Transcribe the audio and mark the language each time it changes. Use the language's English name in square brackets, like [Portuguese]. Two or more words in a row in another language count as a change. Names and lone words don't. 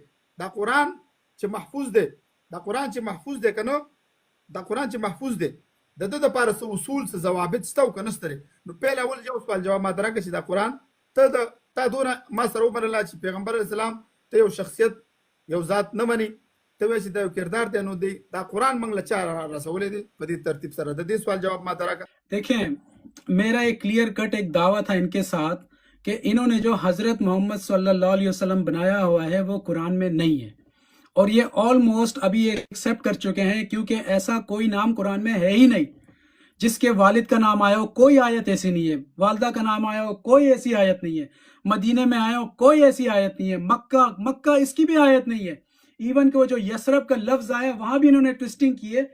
[Pashto] دا قرآن چې محفوظ دی، دا قرآن چې محفوظ دی کنه، دا قرآن چې محفوظ دی د د لپاره څه اصول څه ضوابط شته او که نشته. نو پیل اول جو سوال جواب ما درکړه چې دا قرآن تا دونه ما سره ومنله چې پیغمبر علیه السلام ته یو شخصیت یو ذات نه مني، ته وایې چې دا یو کردار دی. نو دی دا قرآن موږ له چا رسولی دی په دې ترتیب سره؟ د دې سوال جواب ما درکړه. [Urdu] دیکھیں، میرا ایک [English] clear cut [Urdu] ایک دعویٰ تھا ان کے ساتھ کہ انہوں نے جو حضرت محمد صلی اللہ علیہ وسلم بنایا ہوا ہے وہ قرآن میں نہیں ہے، اور یہ آلموسٹ ابھی یہ ایکسیپٹ کر چکے ہیں، کیونکہ ایسا کوئی نام قرآن میں ہے ہی نہیں جس کے والد کا نام آیا ہو، کوئی آیت ایسی نہیں ہے، والدہ کا نام آیا ہو، کوئی ایسی آیت نہیں ہے، مدینے میں آیا ہو، کوئی ایسی آیت نہیں ہے، مکہ اس کی بھی آیت نہیں ہے، ایون کہ وہ جو یسرب کا لفظ آیا وہاں بھی انہوں نے ٹوسٹنگ کی ہے۔